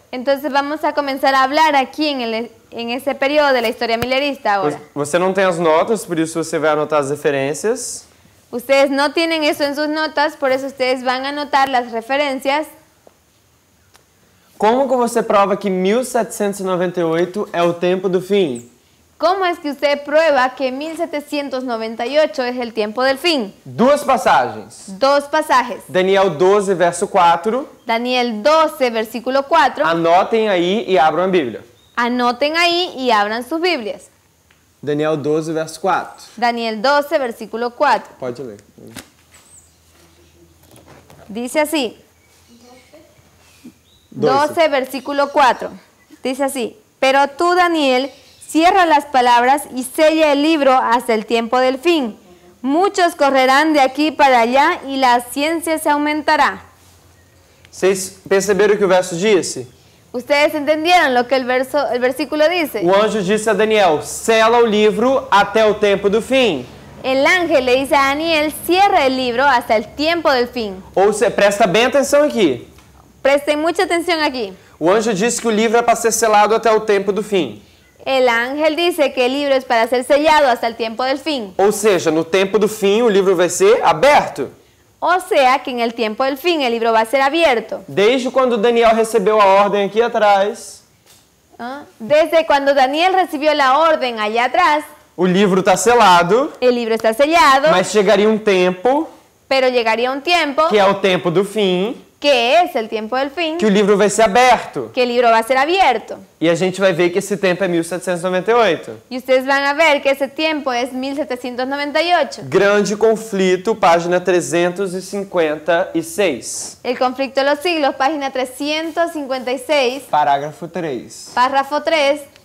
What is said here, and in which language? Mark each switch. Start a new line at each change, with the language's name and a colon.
Spanish: Entonces vamos a comenzar a hablar aquí en ese periodo de la historia milerista ahora.
Portuguese: Você não tem as notas, por isso você vai anotar as referências.
Spanish: Ustedes no tienen eso en sus notas, por eso ustedes van a anotar las referencias.
Portuguese: Como que você prova que 1798 é o tempo do fim?
Spanish: ¿Cómo es que usted prueba que 1798 es el tiempo del fin?
Portuguese: Duas passagens.
Spanish: Dos pasajes.
Portuguese: Daniel 12, verso 4.
Spanish: Daniel 12, versículo 4.
Portuguese: Anotem aí e abram a Bíblia.
Spanish: Anoten ahí y abran sus Biblias.
Portuguese: Daniel 12, verso 4.
Spanish: Daniel 12, versículo 4.
Portuguese: Pode ler.
Spanish: Dice así. 12, versículo 4. Dice así. Pero tú, Daniel, cierra las palabras y sella el libro hasta el tiempo del fin. Muchos correrán de aquí para allá y la ciencia se aumentará.
Portuguese: Vocês perceberam o que o verso disse?
Spanish: ¿Ustedes entendieron lo que el versículo dice?
Portuguese: O anjo disse a Daniel, sela o livro até o tempo do fim.
Spanish: El ángel le dice a Daniel, cierra el libro hasta el tiempo del fin.
Portuguese: Ou seja, presta bem atenção aqui.
Spanish: Presten mucha atención aquí.
Portuguese: O anjo disse que o livro é para ser selado até o tempo do fim.
Spanish: El ángel dice que el libro es para ser sellado hasta el tiempo del fin.
Portuguese: Ou seja, no tempo do fim o livro vai ser aberto.
Spanish: O sea que en el tiempo del fin el libro va a ser abierto.
Portuguese: Desde quando Daniel recebeu a ordem aqui atrás,
Spanish: Desde cuando Daniel recibió la orden allá atrás,
Portuguese: o livro está selado,
Spanish: el libro está sellado,
Portuguese: mas chegaria um tempo,
Spanish: pero llegaría un tiempo,
Portuguese: que é o tempo do fim,
Spanish: que es el tiempo del fin,
Portuguese: que o livro vai ser aberto.
Spanish: que el libro va a ser abierto.
Portuguese: E a gente vai ver que esse tempo é 1798.
Spanish: Y ustedes van a ver que ese tiempo es 1798.
Portuguese: Grande conflito, página 356.
Spanish: El conflicto de los siglos, página 356,
Portuguese: Parágrafo 3.
Spanish: párrafo 3.